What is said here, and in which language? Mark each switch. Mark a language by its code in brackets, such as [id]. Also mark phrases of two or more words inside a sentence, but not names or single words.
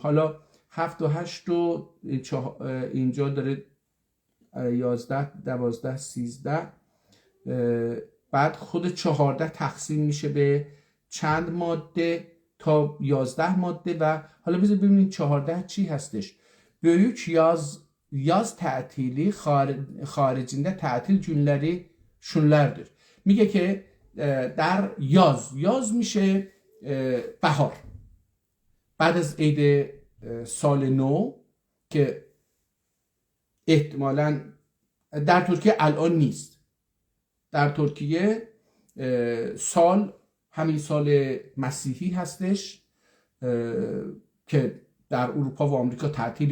[fa] حالا 7 و 8 و اینجا داره 11 12 13 بعد خود 14 تقسیم میشه به چند ماده تا 11 ماده. و حالا بذار ببینید 14 چی هستش. [tr] Büyük yaz tatili haricinde tatil günleri şunlardır. [fa] میگه که در یاز میشه بهار، بعد از عید سال نو که احتمالاً در ترکیه الان نیست. در ترکیه سال همین سال مسیحی هستش که در اروپا و آمریکا تعطیلی